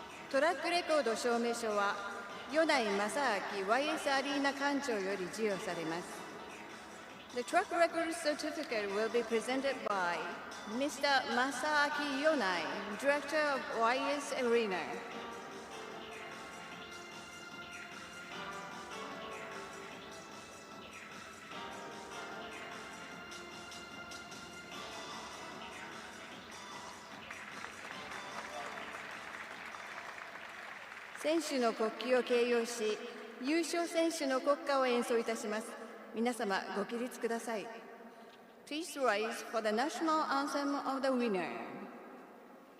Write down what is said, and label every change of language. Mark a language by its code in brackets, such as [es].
[ja] トラックレコード証明書は米内正明 YS アリーナ館長より授与されます。 [en] The track record certificate will be presented by Mr. Masaaki Yonai, Director of YS Arena. [ja] 選手の国旗を掲揚し、優勝選手の国歌を演奏いたします。皆様ご起立ください。 [en] Please rise for the national anthem of the winner.